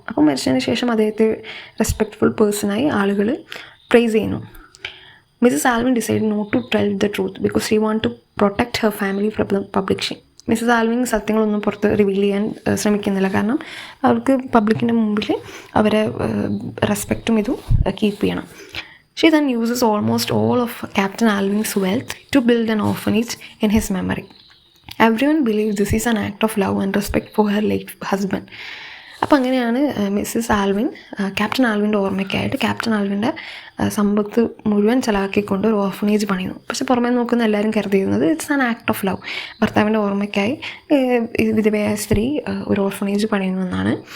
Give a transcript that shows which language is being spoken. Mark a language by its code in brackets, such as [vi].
[ml] അപ്പോൾ മരിച്ചതിന് ശേഷം അദ്ദേഹത്തെ റെസ്പെക്റ്റ്ഫുൾ പേഴ്സണായി ആളുകൾ പ്രൈസ് ചെയ്യുന്നു. [en] Mrs Alvin decide not to tell the truth because she want to protect her family from public shame. [ml] Mrs Alvin സത്യങ്ങളൊന്നും പുറത്ത് reveal ചെയ്യാൻ ശ്രമിക്കുന്നില്ല, കാരണം അവർക്ക് പബ്ലിക്കിൻ്റെ മുമ്പിൽ അവരെ റെസ്പെക്റ്റും ഇതും കീപ്പ് ചെയ്യണം. [en] She then uses almost all of Captain Alvin's wealth to build an orphanage in his memory. Everyone believes this is an act of love and respect for her late husband. [ml] അപ്പോൾ അങ്ങനെയാണ് Mrs Alvin captain ആൽവിൻ്റെ ഓർമ്മയ്ക്കായിട്ട് captain ആൽവിൻ്റെ സമ്പത്ത് മുഴുവൻ ചിലവാക്കിക്കൊണ്ട് ഒരു orphanage പണിയുന്നു. പക്ഷെ പുറമേ നോക്കുന്ന എല്ലാവരും കരുതിയിരുന്നത് [en] It's an act of love. [ml] ഭർത്താവിൻ്റെ ഓർമ്മയ്ക്കായി വിധവയായ സ്ത്രീ ഒരു ഓർഫനേജ് പണിയുന്നു എന്നാണ്.